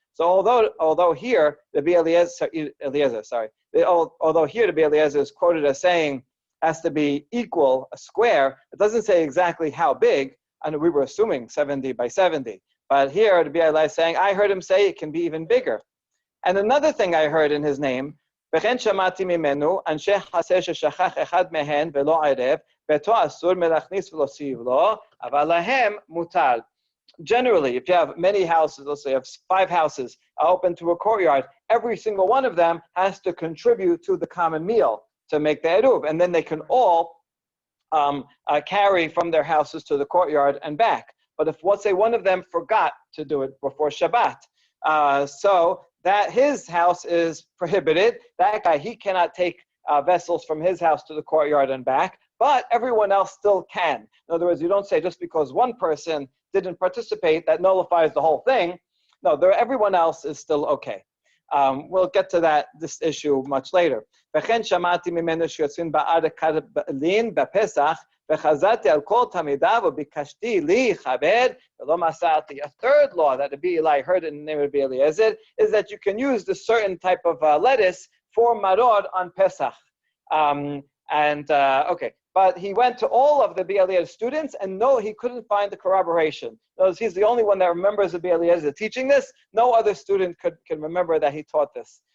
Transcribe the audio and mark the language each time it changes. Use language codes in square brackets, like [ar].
[en] So although here Rabbi Eliezer, although here Rabbi Eliezer is quoted as saying has to be equal, a square, it doesn't say exactly how big. And we were assuming 70 by 70. But here, Rabbi Eli is saying, I heard him say it can be even bigger. And another thing I heard in his name, [he] וכן שמעתי ממנו, אנשי חסר ששכח אחד מהן ולא ערב, ביתו אסור מלהכניס ולהוסיף לו, אבל להם מותר. [en] generally, if you have many houses, let's say you have 5 houses open to a courtyard, every single one of them has to contribute to the common meal to make the eruv, and then they can all carry from their houses to the courtyard and back. But if, let's say, one of them forgot to do it before Shabbat, so that his house is prohibited. That guy, he cannot take vessels from his house to the courtyard and back, but everyone else still can. In other words, you don't say just because one person didn't participate, that nullifies the whole thing. No, everyone else is still okay. We'll get to this issue much later. [he] וכן שמעתי ממנו שיוצאים בעד הקרבלין בפסח, וחזרתי על כל תלמידיו וביקשתי להיכבד ולא מסרתי. [en] A third law that Rabbi Eli heard in the name of Rabbi Eliezer is that you can use this certain type of lettuce for maror on Pesach. Okay, but he went to all of the Rabbi Eliezer students, and no, he couldn't find the corroboration. Notice he's the only one that remembers Rabbi Eliezer teaching this. No other student can remember that he taught this.